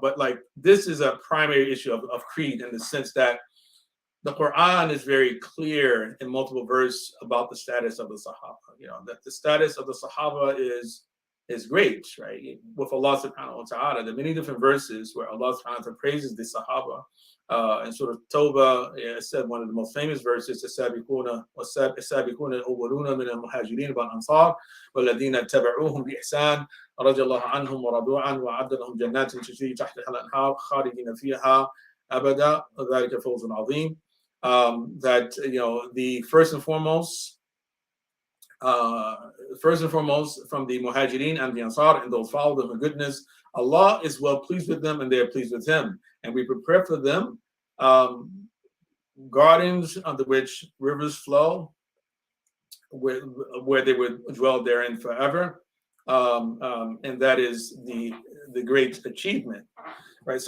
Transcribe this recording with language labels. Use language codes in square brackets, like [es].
[en] But this is a primary issue of creed in the sense that the Quran is very clear in multiple verses about the status of the Sahaba. That the status of the Sahaba is great, right? With Allah subhanahu wa ta'ala. There are many different verses where Allah subhanahu wa ta'ala praises the Sahaba. And Surah Tawbah, it said one of the most famous verses, [ar] السابقون الأولون من المهاجرين والأنصار والذين اتبعوهم بإحسان رضي الله عنهم ورضوا عنه وأعد لهم جنات تجري تحتها الأنهار خالدين فيها أبدا ذلك فوز عظيم. [en] That the first and foremost from the Muhajirin and the Ansar and those follow them in goodness, Allah is well pleased with them and they are pleased with Him, and we prepare for them gardens under which rivers flow, where they would dwell therein forever, and that is the great achievement, right?